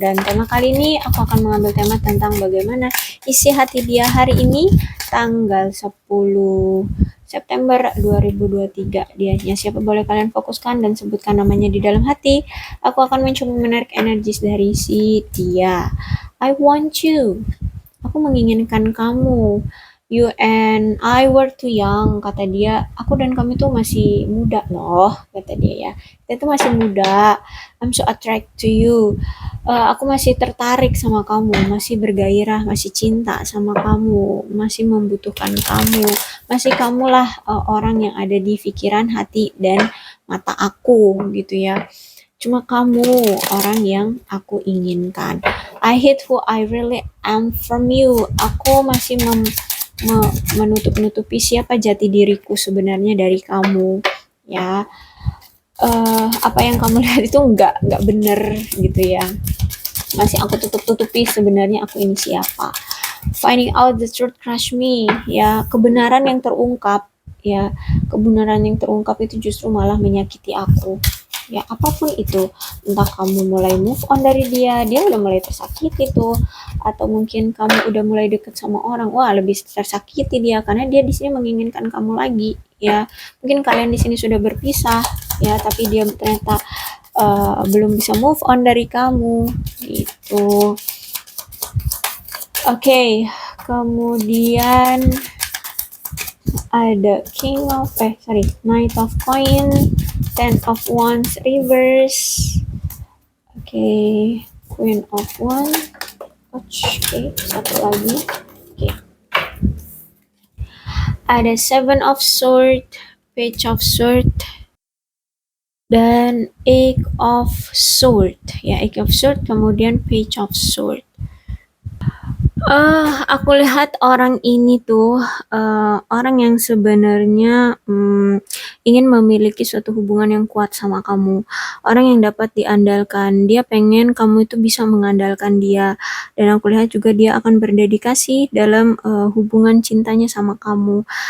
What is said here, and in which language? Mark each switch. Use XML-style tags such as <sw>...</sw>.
<id>Dan tema kali ini aku akan mengambil tema tentang bagaimana isi hati dia hari ini, tanggal 10 September 2023. Dianya siapa boleh kalian fokuskan dan sebutkan namanya di dalam hati. Aku akan mencoba menarik energi dari si dia.</id> <en>I want you.</en> <id>Aku menginginkan kamu.</id> <en>You and I were too young,</en> <id>kata dia. Aku dan kamu tuh masih muda loh, kata dia ya. Kita tuh masih muda.</id> <en>I'm so attracted to you.</en> <id>Aku masih tertarik sama kamu, masih bergairah, masih cinta sama kamu, masih membutuhkan kamu. Masih kamulah orang yang ada di pikiran, hati, dan mata aku gitu ya. Cuma kamu orang yang aku inginkan.</id> <en>I hate who I really am from you.</en> <id>Aku masih menutup-nutupi siapa jati diriku sebenarnya dari kamu. Ya, apa yang kamu lihat itu nggak bener gitu ya. Masih aku tutup-tutupi sebenarnya aku ini siapa.</id> <en>Finding out the truth crush me.</en> <id>Ya, kebenaran yang terungkap. Ya, kebenaran yang terungkap itu justru malah menyakiti aku. Ya, apapun itu, entah kamu mulai move on dari dia udah mulai tersakiti tuh, atau mungkin kamu udah mulai deket sama orang, wah lebih tersakiti dia karena dia di sini menginginkan kamu lagi. Ya, mungkin kalian di sini sudah berpisah ya, tapi dia ternyata belum bisa move on dari kamu gitu. Oke, kemudian ada Knight of Coin, Ten of Wands reverse. Oke, Queen of Wands. Oke, satu lagi. Oke. Ada Seven of Swords, Page of Swords, dan Eight of Swords. Ya, Eight of Swords, kemudian Page of Swords. Aku lihat orang ini tuh orang yang sebenarnya ingin memiliki suatu hubungan yang kuat sama kamu. Orang yang dapat diandalkan. Dia pengen kamu itu bisa mengandalkan dia. Dan aku lihat juga dia akan berdedikasi dalam hubungan cintanya sama kamu.</id>